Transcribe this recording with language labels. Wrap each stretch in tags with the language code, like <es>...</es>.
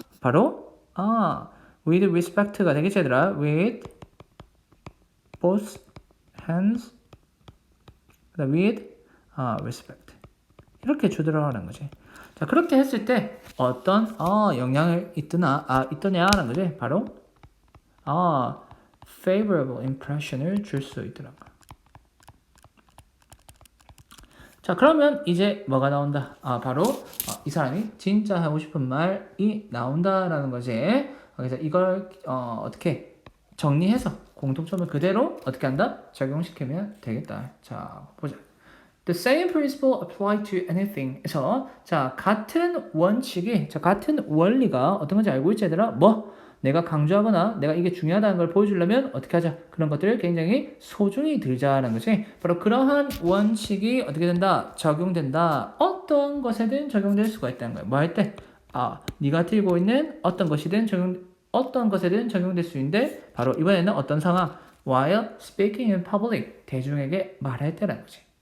<ko>바로</ko> <en>with respect</en> <ko>가 되겠지 얘들아.</ko> <en>with both hands with respect</en> <ko>이렇게 주더라는 거지. 자, 그렇게 했을 때 어떤 영향을 있더냐라는 거지. 바로</ko> <en>favorable impression</en> <ko>을 줄 수 있더라고. 자, 그러면 이제 뭐가 나온다? 바로 이 사람이 진짜 하고 싶은 말이 나온다라는 거지. 그래서 이걸 어떻게 정리해서 공통점을 그대로 어떻게 한다? 적용시키면 되겠다. 자, 보자.</ko> <en>The same principle apply to anything.</en> <ko>그래서 자, 같은 원칙이, 같은 원리가 어떤 건지 알고 있지 얘들아? 내가 강조하거나 내가 이게 중요하다는 걸 보여주려면 어떻게 하자? 그런 것들을 굉장히 소중히 들자는 거지. 바로 그러한 원칙이 어떻게 된다? 적용된다. 어떤 것에든 적용될 수가 있다는 거야. 뭐 할 때? 네가 들고 있는 어떤 것에든 적용될 수 있는데 바로 이번에는 어떤 상황?</ko> <en>While speaking in public.</en> <ko>대중에게 말할 때라는 거지.</ko>